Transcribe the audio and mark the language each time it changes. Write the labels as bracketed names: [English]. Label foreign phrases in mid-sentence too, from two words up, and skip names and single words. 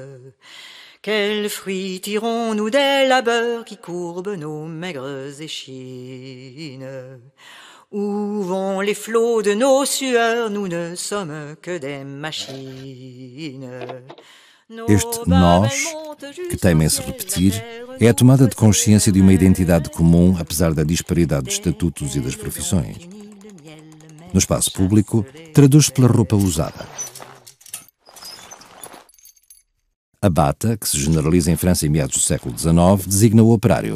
[French] Quels fruits tirons-nous des labeurs qui courbent nos maigres échines? Où vont les flots de nos sueurs? Nous ne sommes que des machines. [Portuguese] Este nós que temem se repetir, é a tomada de consciência de uma identidade comum, apesar da disparidade de estatutos e das profissões. No espaço público, traduz-se pela roupa usada. A bata, que se generaliza em França em meados do século XIX, designa o operário.